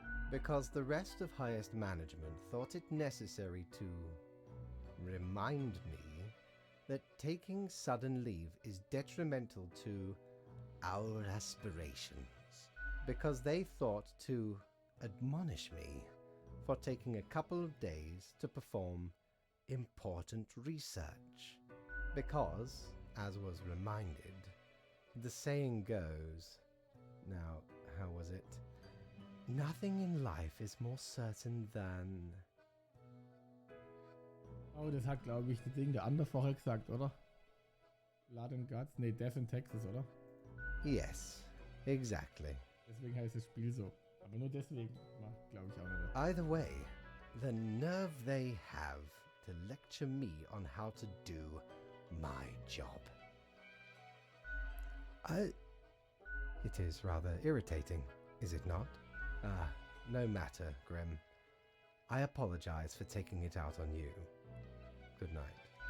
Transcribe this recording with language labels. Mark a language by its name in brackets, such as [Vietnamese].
[English] Because the rest of highest management thought it necessary to remind me that taking sudden leave is detrimental to our aspirations, because they thought to admonish me for taking a couple of days to perform important research. Because, as was reminded, the saying goes, now, how was it? Nothing in life is more certain than... [German] Oh, das hat, glaube ich, das Ding der andere vorher gesagt, oder? Blood and Guts? Nee, Death in Texas, oder? [English] Yes, exactly. [German] Deswegen heißt das Spiel so. Aber nur deswegen, glaube ich auch nicht. [English] Either way, The nerve they have to lecture me on how to do my job. It is rather irritating, is it not? No matter, Grim. I apologize for taking it out on you. Good night.